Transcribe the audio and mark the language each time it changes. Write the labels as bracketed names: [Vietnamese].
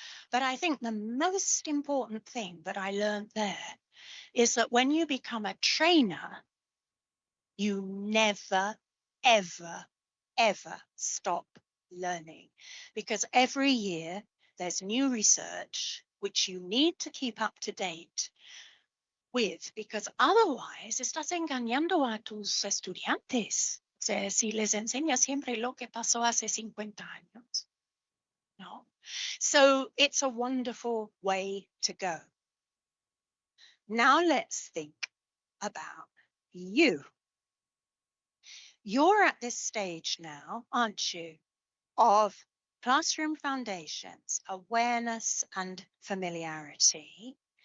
[English] But I think the most important thing that I learned there is that when you become a trainer, you never, ever, ever stop learning, because every year there's new research which you need to keep up to date with, because otherwise [Spanish] estás engañando a tus estudiantes. O sea, si les enseñas siempre lo que pasó hace 50 años. No. [English] So it's a wonderful way to go. Now let's think about you. You're at this stage now, aren't you, of classroom foundations, awareness and familiarity.